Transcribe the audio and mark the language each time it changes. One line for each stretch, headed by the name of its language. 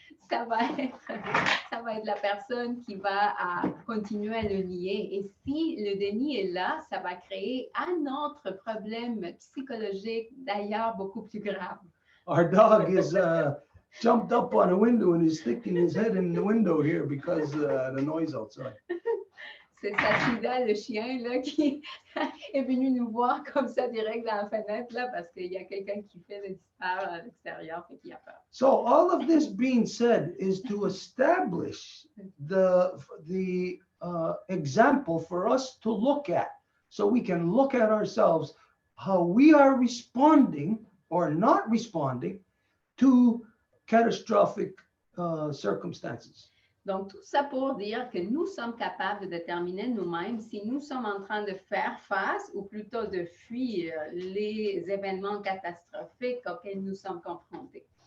French: Ça va être la personne qui va continuer à le nier. Et si le déni est là, ça va créer un autre problème psychologique, d'ailleurs beaucoup plus grave.
English: Our dog is jumped up on a window and is sticking his head in the window here because the noise outside.
French: C'est Sachida, le chien, là, qui est venu nous voir comme ça direct dans la fenêtre, là, parce qu'il y a quelqu'un qui fait le disparaître à l'extérieur, fait qu'il a peur.
English: So all of this being said is to establish the example for us to look at, so we can look at ourselves, how we are responding or not responding to catastrophic circumstances.
French: Donc, tout ça pour dire que nous sommes capables de déterminer nous-mêmes si nous sommes en train de faire face ou plutôt de fuir les événements catastrophiques auxquels nous sommes confrontés.